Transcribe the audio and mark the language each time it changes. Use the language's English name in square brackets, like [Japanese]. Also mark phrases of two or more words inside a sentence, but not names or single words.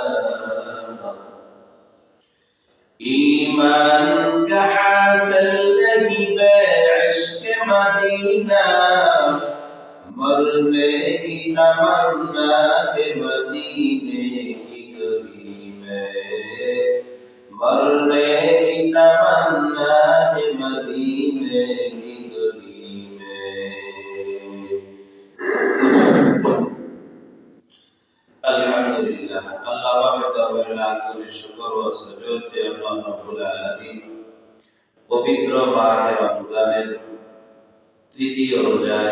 [Urdu] ایمان کا حاصل نہیں بے عشق مدینہ مرنے کی تمنا ہے مدینے کی گلی میں مرنے کی تمنا ہے مدینے کی گلی میں [Bangla] আলহামদুলিল্লাহ আল্লাহ পাকের লাখ কোটি শুকর ও সুজুদ যে আল্লাহ রাব্বুল আলামিন পবিত্র মাহে রমজানের তৃতীয় রোজায়